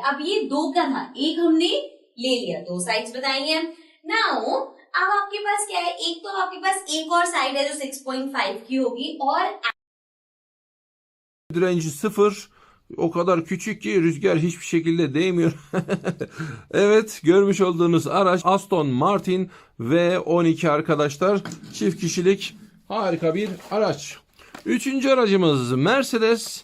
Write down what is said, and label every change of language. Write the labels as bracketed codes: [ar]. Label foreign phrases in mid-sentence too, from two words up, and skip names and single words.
[hi] अब ये दो का था, एक हमने ले लिया, दो साइड्स बताई हैं. नाउ अब आपके पास क्या है, एक तो आपके पास एक और साइड है जो 6.5 की होगी और [tr] direnci 0. O kadar küçük ki rüzgar hiçbir şekilde değmiyor. Evet, görmüş olduğunuz araç Aston Martin V12 arkadaşlar. Çift kişilik harika bir araç. Üçüncü aracımız Mercedes.